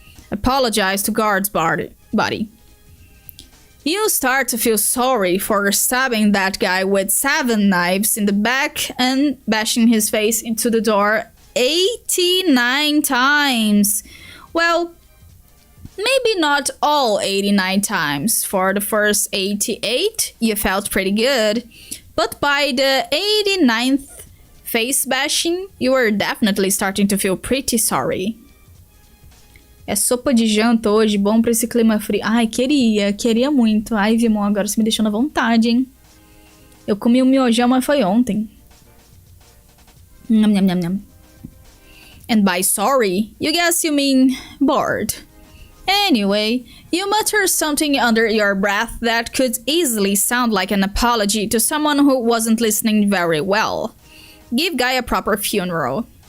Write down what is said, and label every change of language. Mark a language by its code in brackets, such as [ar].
[en] Apologize to guard's body. You start to feel sorry for stabbing that guy with 7 knives in the back and bashing his face into the door 89 times. Well, maybe not all 89 times. For the first 88, you felt pretty good. But by the 89th face bashing, you were definitely starting to feel pretty sorry. [pt] É sopa de janta hoje, bom pra esse clima frio. Ai, queria muito. Ai, Vimon, agora você me deixou na vontade, hein? Eu comi um miojão, mas foi ontem. Nham, nham, nham, nham. [en] And by sorry, you guess you mean bored. Anyway, you mutter something under your breath that could easily sound like an apology to someone who wasn't listening very well. Give guy a proper funeral.